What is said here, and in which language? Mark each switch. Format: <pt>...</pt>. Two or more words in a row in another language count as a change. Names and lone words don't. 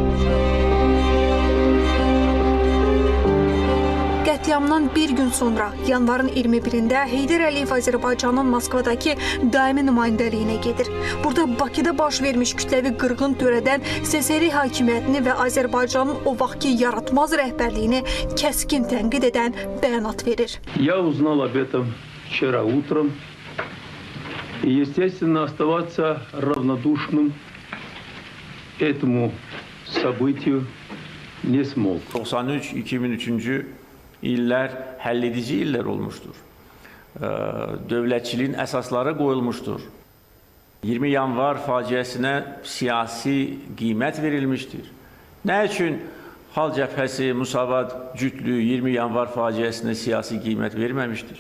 <az>Qətliamdan bir gün sonra, yanvarın 21-də Heydər Əliyev Azərbaycanın Moskvadakı daimi nümayəndəliyinə gedir. Burada Bakıda baş vermiş kütləvi qırğın törədən SSR hakimiyyətini və Azərbaycanın o vaxtki yaratmaz rəhbərliyini kəskin tənqid edən bəyanat verir.</az> <ru>Я узнал об этом вчера утром и, естественно, оставаться равнодушным этому событию не смог.</ru> <az>93-2003 illər həlledici illər olmuşdur. Dövlətçiliyin əsasları qoyulmuşdur. 20 yanvar faciəsinə siyasi qiymət verilmişdir. Nə üçün Xalq Cəbhəsi, Musavat cütlüyü 20 yanvar faciəsinə siyasi qiymət verməmişdir?</az>